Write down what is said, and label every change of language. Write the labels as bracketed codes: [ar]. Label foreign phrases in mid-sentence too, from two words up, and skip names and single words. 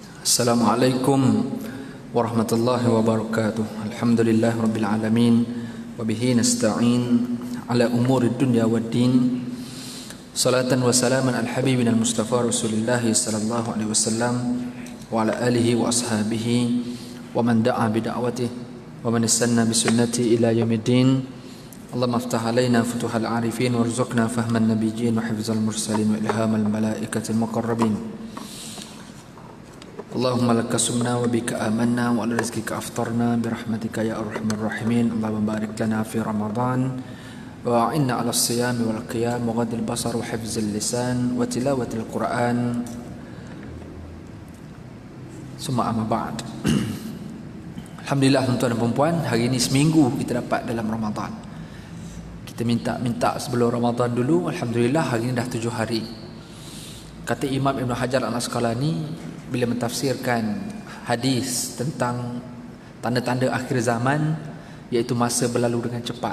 [ar] السلام عليكم ورحمة الله وبركاته. الحمد لله رب العالمين وبه نستعين على أمور الدنيا والدين. صلاة وسلاما على حبيبنا المصطفى رسول الله صلى الله عليه وسلم وعلى آله وأصحابه ومن دعا بدعوته ومن استن بسنته إلى يوم الدين. اللهم افتح علينا فتوح العارفين وارزقنا فهم النبيين وحفظ المرسلين وإلهام الملائكة المقربين. اللهم لك صمنا وبك آمنا وعلى رزقك أفطرنا برحمتك يا أرحم الراحمين. اللهم بارك لنا في رمضان وأعنا على الصيام والقيام وغض البصر وحفظ اللسان وتلاوة القرآن. ثم أما بعد. [ms] Alhamdulillah tuan-tuan dan puan, hari ini seminggu kita dapat dalam Ramadan. Kita minta sebelum Ramadan dulu, alhamdulillah hari ini dah 7 hari. Kata Imam Ibn Hajar Al-Asqalani bila mentafsirkan hadis tentang tanda-tanda akhir zaman, iaitu masa berlalu dengan cepat.